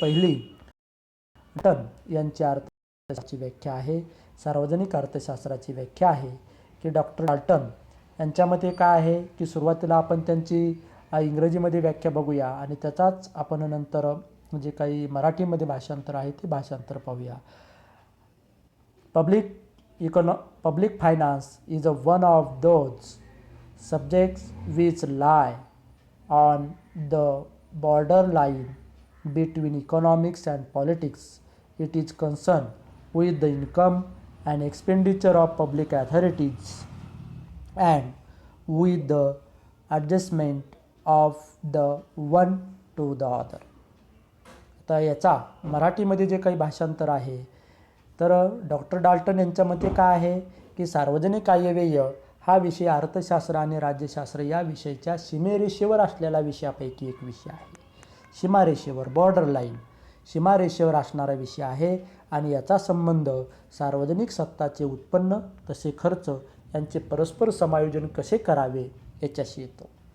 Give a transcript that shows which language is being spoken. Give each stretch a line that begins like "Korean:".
Marathi: पहिली टन यांची अर्थशास्त्राची व्याख्या आहे, सार्वजनिक अर्थशास्त्राची व्याख्या आहे की डॉक्टर डाल्टन यांच्या मते काय आहे की सुरुवातीला आपण त्यांची इंग्रजीमध्ये व्याख्या बघूया आणि त्याचाच आपण नंतर जे काही मराठीमध्ये भाषांतर आहे ते भाषांतर पाहूया.
English: Public finance is one of those subjects which lie on the borderline between economics and politics. It is concerned with the income and expenditure of public authorities and with the adjustment of the one to the other.
Marathi: आता याचा मराठीमध्ये जे काही भाषांतर आहे तर doctor Dalton यांच्या मते काय आहे की सार्वजनिक आयव्यय हा विषय अर्थशास्त्र आणि राज्यशास्त्र या विषयाच्या सीमेरेषेवर असलेल्या विषयापैकी एक विषय आहे. सीमारेषेवर, बॉर्डर लाईन, सीमारेषेवर असणारा विषय आहे आणि याचा संबंध सार्वजनिक सत्ताचे उत्पन्न तसे खर्च यांचे परस्पर समायोजन कसे करावे याच्याशी येतो.